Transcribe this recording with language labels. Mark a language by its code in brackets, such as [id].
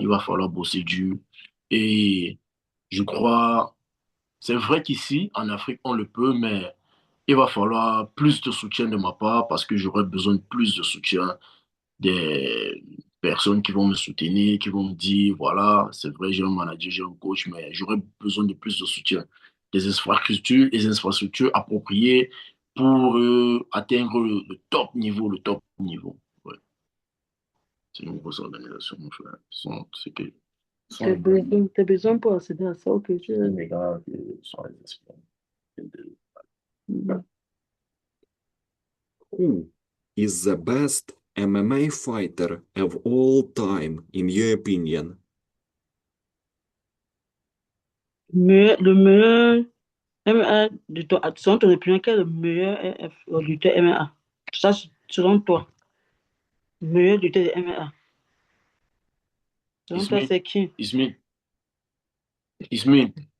[fr] Il va falloir bosser dur. Et je crois, c'est vrai qu'ici, en Afrique, on le peut, mais il va falloir plus de soutien de ma part parce que j'aurai besoin de plus de soutien des personnes qui vont me soutenir, qui vont me dire, voilà, c'est vrai, j'ai un manager, j'ai un coach, mais j'aurais besoin de plus de soutien, des infrastructures appropriées pour atteindre le top niveau, le top niveau. Ouais, c'est une grosse organisation, mon frère. Sont les gars, Tes besoins pour accéder à ça, ok. les gars qui sont les experts. [en] Who is the best MMA fighter of all time, in your opinion? [fr] Le meilleur MMA, selon ton opinion, quel est le meilleur lutteur MMA? Ça, selon toi, le meilleur lutteur de MMA. Selon toi, Ismi, c'est qui? Ismi, Ismi,